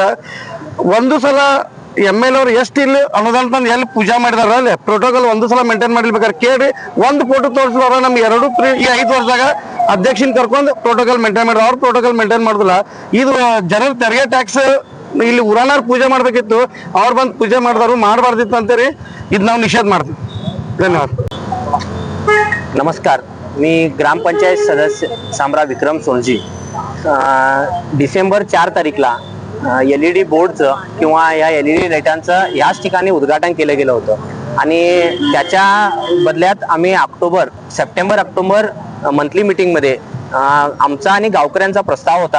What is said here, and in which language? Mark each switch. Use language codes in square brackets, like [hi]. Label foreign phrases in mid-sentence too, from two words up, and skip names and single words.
[kn] ಒಂದು ಸಲ MLA ಅವ್ರು ಎಷ್ಟು ಇಲ್ಲಿ ಅನುದಾನ ತಂದು ಎಲ್ಲಿ ಪೂಜಾ ಮಾಡಿದಾರ ಅಲ್ಲಿ ಪ್ರೋಟೋಕಾಲ್ ಒಂದು ಸಲ ಮೇಂಟೈನ್ ಮಾಡಿರ್ಬೇಕಾದ್ರೆ ಕೇಳಿ ಒಂದು ಫೋಟೋ ತೋರಿಸಿದವ್ರ ನಮ್ ಈ 5 ವರ್ಷದಾಗ ಅಧ್ಯಕ್ಷನ್ ಕರ್ಕೊಂಡು [en] protocol maintain [kn] ಮಾಡಿದ್ರು. ಅವ್ರು [en] protocol maintain [kn] ಮಾಡುದಿಲ್ಲ. ಇದು ಜನರ ತೆರಿಗೆ ಟ್ಯಾಕ್ಸ್ ಇಲ್ಲಿ ಊರಾನಾರ್ ಪೂಜೆ ಮಾಡ್ಬೇಕಿತ್ತು, ಅವ್ರು ಬಂದು ಪೂಜೆ ಮಾಡಿದವರು ಮಾಡಬಾರ್ದಿತ್ತು ಅಂತೇಳಿ ಇದು ನಾವು ನಿಷೇಧ ಮಾಡ್ತೀವಿ. [mr] धन्यवाद. नमस्कार, मी ग्रामपंचायत सदस्य सामरा विक्रम सोनजी. डिसेंबर 4 तारीखला LED बोर्डचं किंवा या LED लाईटांचं याच ठिकाणी उद्घाटन केलं गेलं होतं आणि त्याच्या बदल्यात आम्ही सप्टेंबर ऑक्टोबर मंथली मीटिंगमध्ये आमचा आणि गावकऱ्यांचा प्रस्ताव होता.